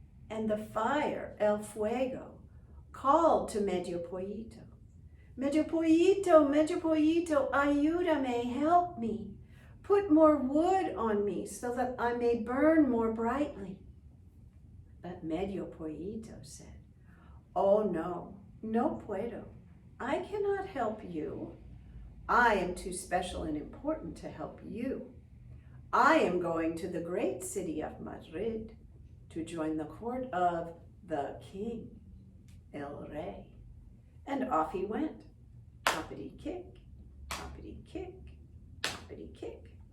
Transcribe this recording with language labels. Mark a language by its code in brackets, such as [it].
[en] And the fire, [es] el fuego, [en] called to Medio Pollito. [es] Medio Pollito, ayúdame, [en] help me. Put more wood on me so that I may burn more brightly. But Medio Pollito said, oh no, [es] no puedo. [en] I cannot help you. I am too special and important to help you. I am going to the great city of Madrid to join the court of the king, [es] el rey. [en] And off he went, hoppity kick, hoppity kick, hoppity kick.